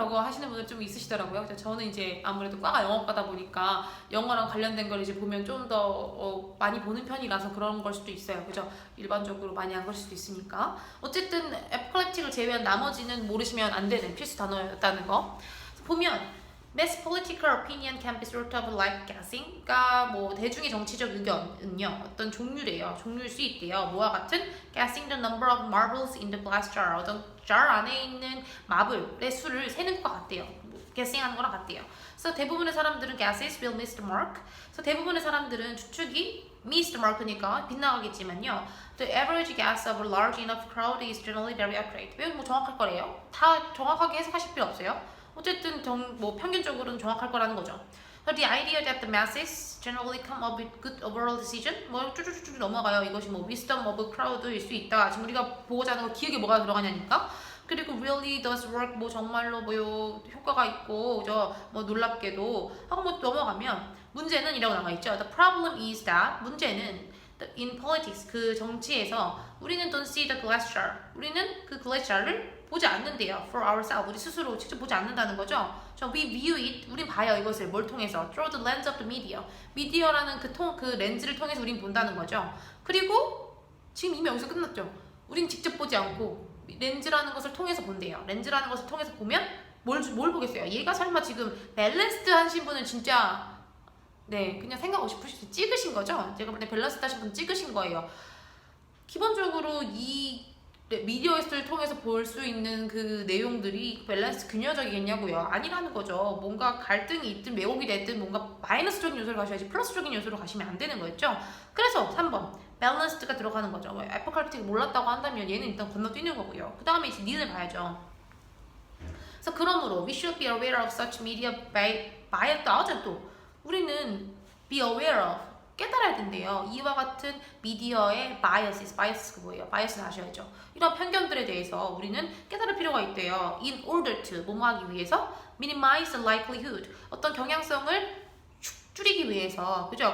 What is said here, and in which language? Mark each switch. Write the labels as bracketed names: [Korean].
[Korean] 라고 하시는 분들 좀 있으시더라고요. 저는 이제 아무래도 과가 영어과다 보니까 영어랑 관련된 걸 이제 보면 좀 더 많이 보는 편이라서 그런 걸 수도 있어요. 그죠? 일반적으로 많이 안 걸 수도 있으니까. 어쨌든 에포칼립틱을 제외한 나머지는 모르시면 안 되는 필수 단어였다는 거. 보면 [English] mass political opinion can be sort of like guessing. [Korean] 그러니까 뭐 대중의 정치적 의견은요 어떤 종류래요. 종류일 수 있대요. 뭐와 같은 [English] guessing the number of marbles in the glass jar. [Korean] 어떤 jar 안에 있는 마블의 수를 세는 것 같대요. guessing하는 거랑 같대요. 그래서 대부분의 사람들은 [English] guesses will miss the mark. [Korean] 그래서 대부분의 사람들은 추측이 [English] miss the mark [Korean] 니까 빗나가겠지만요. [English] The average guess of a large enough crowd is generally very accurate. [Korean] 왜 뭐 정확할 거래요? 다 정확하게 해석하실 필요 없어요. 어쨌든 뭐 평균적으로는 정확할 거라는 거죠. [English] So the idea that the masses generally come up with good overall decision [Korean] 뭐 쭈쭈쭈쭈 넘어가요. 이것이 뭐 [English] wisdom of a crowd [Korean] 일 수 있다. 지금 우리가 보고자 하는 거 기억에 뭐가 들어가냐니까. 그리고 [English] really does work [Korean] 뭐 정말로 뭐 효과가 있고 그죠? 뭐 놀랍게도 하고 뭐 넘어가면 문제는 이라고 나와 있죠. [English] The problem is that [Korean] 문제는 [English] in politics [Korean] 그 정치에서 우리는 [English] don't see the glass jar. [Korean] 우리는 그 glass jar를 보지 않는데요. [English] For ourselves. [Korean] 우리 스스로 직접 보지 않는다는 거죠. [English] we view it. [Korean] 우린 봐요. 이것을 뭘 통해서? [English] Through the lens of the media. [Korean] 미디어라는 그 렌즈를 통해서 우린 본다는 거죠. 그리고 지금 이미 여기서 끝났죠. 우린 직접 보지 않고 렌즈라는 것을 통해서 본대요. 렌즈라는 것을 통해서 보면 뭘 보겠어요? 얘가 설마 지금 밸런스드 하신 분은 진짜 네 그냥 생각 없이 찍으신 거죠? 제가 볼 때 밸런스드 하신 분 찍으신 거예요. 기본적으로 이 미디어를 통해서 볼 수 있는 그 내용들이 밸런스 균형적이겠냐고요? 아니라는 거죠. 뭔가 갈등이 있든 왜곡이 됐든 뭔가 마이너스적인 요소를 가셔야지 플러스적인 요소로 가시면 안 되는 거였죠. 그래서 3번 밸런스가 들어가는 거죠. 에포칼립틱을 몰랐다고 한다면 얘는 일단 건너뛰는 거고요. 그 다음에 이제 니은을 봐야죠. 그래서 그러므로 [English] we should be aware of such media bias. [Korean] 또 우리는 [English] be aware of [Korean] 깨달아야 된대요. 이와 같은 미디어의 bias가 뭐예요? bias는 아셔야죠. 이런 편견들에 대해서 우리는 깨달을 필요가 있대요. [English] In order to [Korean] 뭐뭐 하기 위해서 [English] minimize the likelihood [Korean] 어떤 경향성을 줄이기 위해서 그죠?